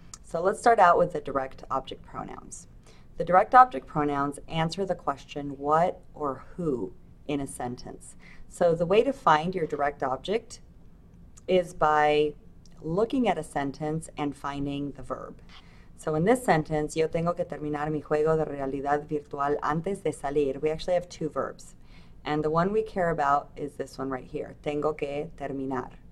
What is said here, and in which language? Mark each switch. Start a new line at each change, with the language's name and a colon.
English: So let's start out with the direct object pronouns. The direct object pronouns answer the question what or who in a sentence. So the way to find your direct object is by looking at a sentence and finding the verb. So in this sentence,
Spanish: yo tengo que terminar mi juego de realidad virtual antes de salir.
English: We actually have two verbs. And the one we care about is this one right here,
Spanish: tengo que terminar.